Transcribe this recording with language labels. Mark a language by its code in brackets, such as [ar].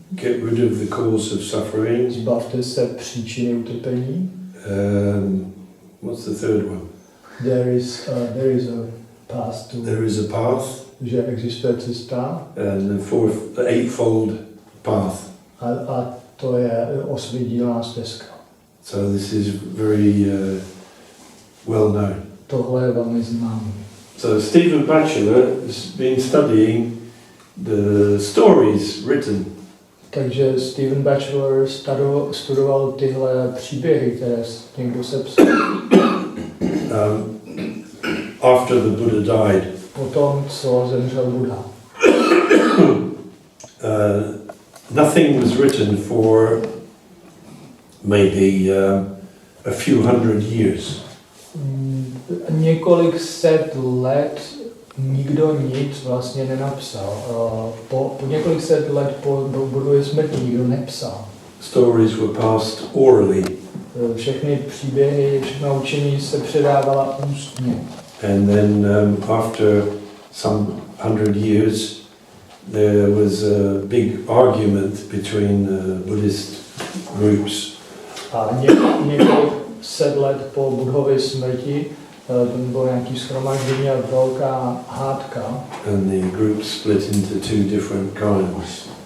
[en] Get rid of the cause of suffering. [cs] Zbavte se příčiny utrpení. [en] What's the third one? There is a path to. There is a path. [cs] Že existuje cesta. [en] And the eightfold path. [cs] A to je osvědílná stezka. [en] So this is very well known. [cs] Tohle je velmi známé. [en] So Stephen Batchelor has been studying the stories written. [cs] Takže Stephen Batchelor studoval tyhle příběhy, které někdo sepsal. [en] after the Buddha died, [cs] Potom, co zemřel Buddha. [en] nothing was written for maybe a few hundred years. [cs] Několik set let nikdo nic vlastně nenapsal. Po několik set let po Budhově smrti nikdo nepsal. [en] Stories were passed orally. [cs] Všechny příběhy, všechno učení se předávala ústně. [en] And then after some 100 years, there was a big argument between Buddhist groups. [cs] A několik set let po Budhově smrti to bylo nějaký shromáždění a velká hádka. [en] And the groups split into two different kinds.